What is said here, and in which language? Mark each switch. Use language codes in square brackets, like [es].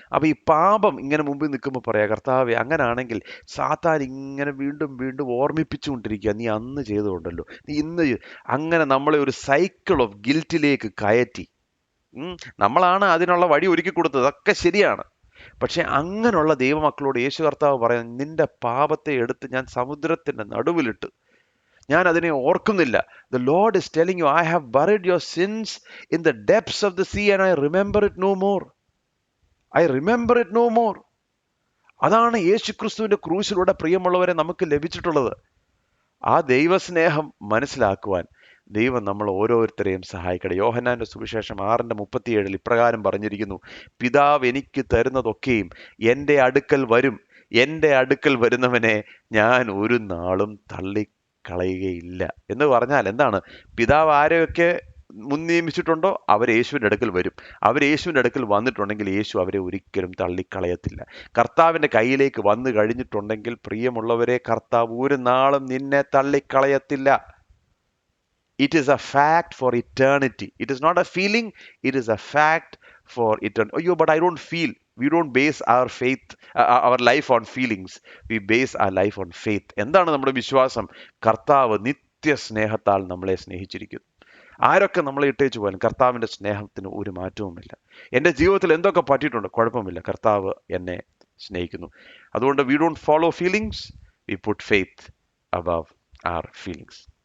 [ml] അപ്പോൾ ഈ പാപം ഇങ്ങനെ മുമ്പിൽ നിൽക്കുമ്പോൾ പറയാം, കർത്താവേ, അങ്ങനാണെങ്കിൽ സാത്താൻ ഇങ്ങനെ വീണ്ടും വീണ്ടും ഓർമ്മിപ്പിച്ചുകൊണ്ടിരിക്കുക, നീ അന്ന് ചെയ്തുകൊണ്ടല്ലോ, നീ ഇന്ന്. അങ്ങനെ നമ്മളെ ഒരു സൈക്കിൾ ഓഫ് ഗിൽറ്റിലേക്ക് കയറ്റി. നമ്മളാണ് അതിനുള്ള വഴി ഒരുക്കി കൊടുത്തത്, അതൊക്കെ ശരിയാണ്. പക്ഷെ അങ്ങനെയുള്ള ദൈവമക്കളോട് യേശു കർത്താവ് പറയാം, നിന്റെ പാപത്തെ എടുത്ത് ഞാൻ സമുദ്രത്തിൻ്റെ നടുവിലിട്ട്, ഞാൻ അതിനെ ഓർക്കുന്നില്ല. [en] The Lord is telling you, I have buried your sins in the depths of the sea and I remember it no more. I remember it no more. [ml] അതാണ് യേശു ക്രിസ്തുവിന്റെ ക്രൂശിലൂടെ പ്രിയമുള്ളവരെ നമുക്ക് ലഭിച്ചിട്ടുള്ളത്. ആ ദൈവസ്നേഹം മനസ്സിലാക്കുവാൻ ദൈവം നമ്മൾ ഓരോരുത്തരെയും സഹായിക്കട്ടെ. യോഹന്നാന്റെ സുവിശേഷം 6:37 ഇപ്രകാരം പറഞ്ഞിരിക്കുന്നു, പിതാവ് എനിക്ക് തരുന്നതൊക്കെയും എൻ്റെ അടുക്കൽ വരും, എൻ്റെ അടുക്കൽ വരുന്നവനെ ഞാൻ ഒരു നാളും തള്ളിക്കളയുകയില്ല. എന്ന് പറഞ്ഞാൽ എന്താണ്? പിതാവ് ആരെയൊക്കെ മുൻ നിയമിച്ചിട്ടുണ്ടോ അവർ യേശുവിൻ്റെ അടുക്കൽ വരും. അവർ യേശുവിൻ്റെ അടുക്കൽ വന്നിട്ടുണ്ടെങ്കിൽ യേശു അവരെ ഒരിക്കലും തള്ളിക്കളയത്തില്ല. കർത്താവിൻ്റെ കയ്യിലേക്ക് വന്നു കഴിഞ്ഞിട്ടുണ്ടെങ്കിൽ പ്രിയമുള്ളവരെ, കർത്താവ് ഒരു നാളും നിന്നെ തള്ളിക്കളയത്തില്ല. [en] It is a fact for eternity. It is not a feeling, it is a fact for eternity. Oh, but I don't feel. We don't base our faith, our life on feelings. We base our life on faith. [ml] എന്താണ് നമ്മുടെ വിശ്വാസം? കർത്താവ് നിത്യസ്നേഹത്താൽ നമ്മളെ സ്നേഹിച്ചിരിക്കുന്നു. ആരൊക്കെ നമ്മളെ ഇട്ടേച്ചു പോയാലും കർത്താവിൻ്റെ സ്നേഹത്തിന് ഒരു മാറ്റവുമില്ല. എൻ്റെ ജീവിതത്തിൽ എന്തൊക്കെ പറ്റിയിട്ടുണ്ട്, കുഴപ്പമില്ല, കർത്താവ് എന്നെ സ്നേഹിക്കുന്നു. അതുകൊണ്ട് [en] we don't follow feelings, we put faith above our feelings.